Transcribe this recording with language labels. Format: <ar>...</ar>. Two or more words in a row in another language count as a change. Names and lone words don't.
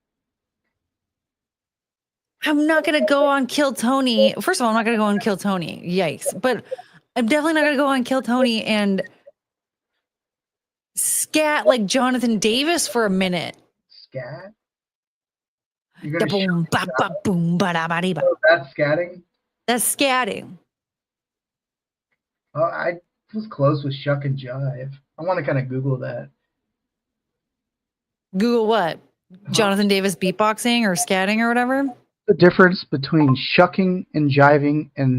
<en>I'm not going to go on Kill Tony. First of all, I'm not going to go on Kill Tony. Yikes. But I'm definitely not going to go on Kill Tony and scat like Jonathan Davis for a minute. Scat? Boom, bop, bop, boom, ba, da, ba, dee, ba. Oh, that's scatting? That's scatting. Oh, I was close with shuck and jive. I want to kind of Google that. Google what? Jonathan Davis beatboxing or scatting or whatever? The difference between shucking and jiving and</en>